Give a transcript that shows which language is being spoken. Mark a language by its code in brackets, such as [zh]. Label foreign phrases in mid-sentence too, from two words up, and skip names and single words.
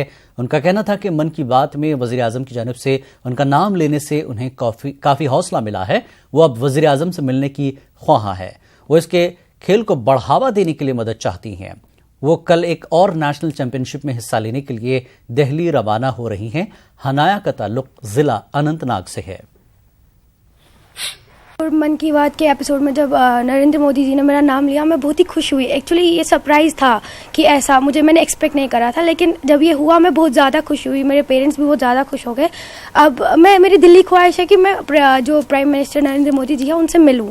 [ur] ان کا کہنا تھا کہ من کی بات میں وزیراعظم کی جانب سے ان کا نام لینے سے انہیں کافی حوصلہ ملا ہے. وہ اب وزیراعظم سے ملنے کی خواہاں ہے. وہ اس کے کھیل کو بڑھاوا دینے کے لیے مدد چاہتی ہیں. وہ کل ایک اور نیشنل چیمپئن شپ میں حصہ لینے کے لیے دہلی روانہ ہو رہی ہیں. حنایا کا تعلق ضلع اننت ناگ سے ہے. اور من کی بات کے ایپیسوڈ میں جب نریندر مودی جی نے میرا نام لیا، میں بہت ہی خوش ہوئی. ایکچولی یہ سرپرائز تھا کہ ایسا میں نے ایکسپیکٹ نہیں کرا تھا، لیکن جب یہ ہوا میں بہت زیادہ خوش ہوئی. میرے پیرنٹس بھی بہت زیادہ خوش ہو گئے. اب میری دلی خواہش ہے کہ میں جو [en] prime minister [ur] نریندر مودی جی ہیں ان سے ملوں.